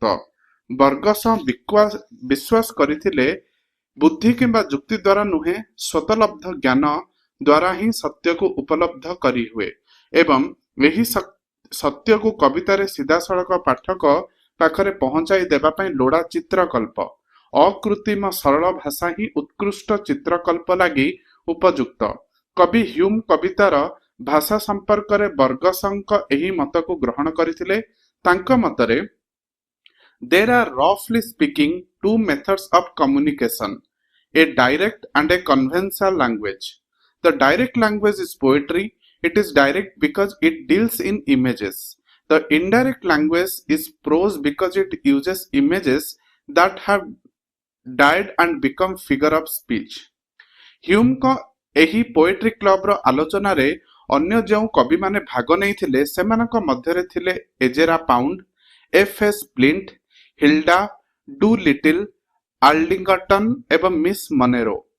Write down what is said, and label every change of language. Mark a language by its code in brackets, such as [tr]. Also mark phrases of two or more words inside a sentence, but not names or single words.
[or] ବର୍ଗସ ବିଶ୍ୱାସ କରିଥିଲେ ବୁଦ୍ଧି କିମ୍ବା ଯୁକ୍ତି ଦ୍ୱାରା ନୁହେଁ, ସ୍ୱତଃଲବ୍ଧ ଜ୍ଞାନ ଦ୍ୱାରା ହିଁ ସତ୍ୟକୁ ଉପଲବ୍ଧ କରିହୁଏ ଏବଂ ଏହି ସତ୍ୟକୁ କବିତାରେ ସିଧାସଳଖ ପାଠକ ପାଖରେ ପହଞ୍ଚାଇ ଦେବା ପାଇଁ ଲୋଡ଼ା ଚିତ୍ରକଳ୍ପ। ଅକୃତ୍ରିମ ସରଳ ଭାଷା ହିଁ ଉତ୍କୃଷ୍ଟ ଚିତ୍ରକଳ୍ପ ଲାଗି ଉପଯୁକ୍ତ। କବି ହ୍ୟୁମ୍ କବିତାର ଭାଷା ସମ୍ପର୍କରେ ବର୍ଗସଙ୍କ ଏହି ମତକୁ ଗ୍ରହଣ କରିଥିଲେ। ତାଙ୍କ ମତରେ [en] there are roughly speaking two methods of communication, a direct and a conventional language. The direct language is poetry. It is direct because it deals in images. The indirect language is prose because it uses images that have died and become figure of speech. [or] ହ୍ୟୁମ୍ ଙ୍କ ଏହି [en] poetry club [or] ଆଲୋଚନାରେ ଅନ୍ୟ ଯେଉଁ କବିମାନେ ଭାଗ ନେଇଥିଲେ ସେମାନଙ୍କ ମଧ୍ୟରେ ଥିଲେ ଏଜେରା ପାଉଣ୍ଡ, ଏଫ୍.ଏସ୍. ପ୍ଲିଣ୍ଟ, ହିଲ୍ଡା ଡୁ ଲିଟିଲ, ଆର୍ଲିଙ୍ଗଟନ ଏବଂ ମିସ୍ ମନେରୋ।